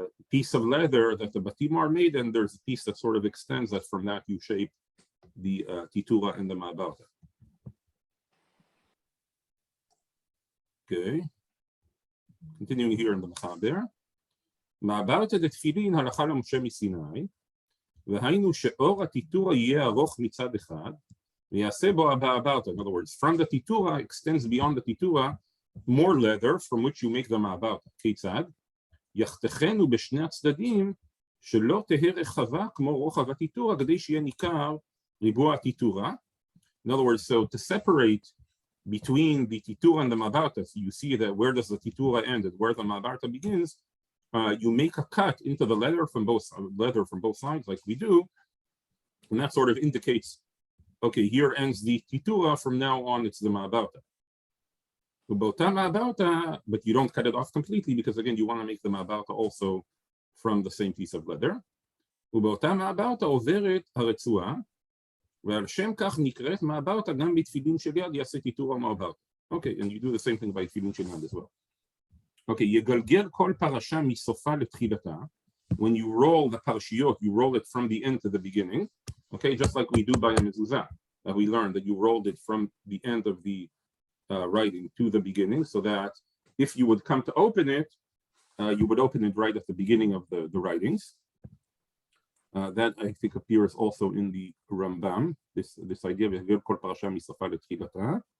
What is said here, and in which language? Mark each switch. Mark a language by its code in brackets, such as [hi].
[en] piece of leather that the batim are made, and there's a piece that sort of extends that. From that, you shape the titura and the ma'abarta. Okay. Continuing here in the Mechaber. [he] מעברת דתפילין הלכה למשה מסיני, והיינו שאור הטיטורה יהיה ארוך מצד אחד, ויעשה בו המעברתא. [en] In other words, from the titura extends beyond the titura more leather from which you make the מעברתא. [he] כיצד? יחתכנו בשני הצדדים שלא תהא רחבה כמו רוחב הטיטורה, כדי שיהיה ניכר ריבוע הטיטורה. [en] In other words, so to separate between the titura and the מעברתא, so you see that where does the titura end and where the מעברתא begins, you make a cut into the leather from both sides, like we do, and that sort of indicates, okay, here ends the titura. From now on, it's the ma'abarta. But you don't cut it off completely because again, you want to make the ma'abarta also from the same piece of leather. [he] ובאותה מעברתא עוברת הרצועה, ועל שם כך נקראת מעברתא גם בתפילין של יד יעשה טיטורה מעברתא. [en] Okay, and you do the same thing by תפילין של יד as well. [he] Okay, יגלגל כל פרשה מסופה לתחילתה. [en] When you roll the parashiyot, you roll it from the end to the beginning. Okay, just like we do by a mezuzah. We learned that you rolled it from the end of the writing to the beginning, so that if you would come to open it, you would open it right at the beginning of the writings. That I think appears also in the Rambam. This idea of [he] יגלגל כל פרשה מסופה לתחילתה.